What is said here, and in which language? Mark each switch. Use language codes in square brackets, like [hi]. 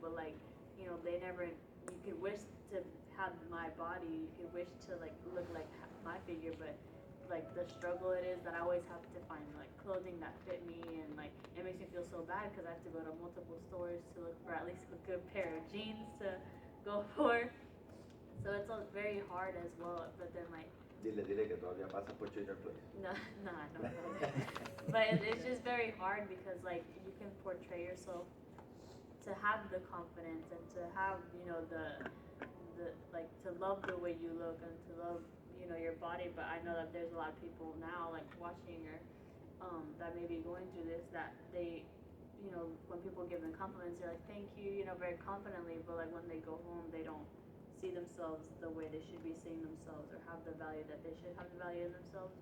[en] But like, you know, you could wish to have my body, you could wish to like look like my figure, but like the struggle it is that I always have to find like clothing that fit me, and like it makes me feel so bad because I have to go to multiple stores to look for at least a good pair of jeans to go for. So it's very hard as well. But then like [es] Dile que todavía pasa por Trader Place. [en] no, no, I don't know that. But it's just very hard because like you can portray yourself to have the confidence and to have the like to love the way you look and to love your body. But I know that there's a lot of people now like watching or that may be going through this that they when people give them compliments they're like thank you very confidently, but like when they go home they don't see themselves the way they should be seeing themselves or have the value that they should have the value in themselves.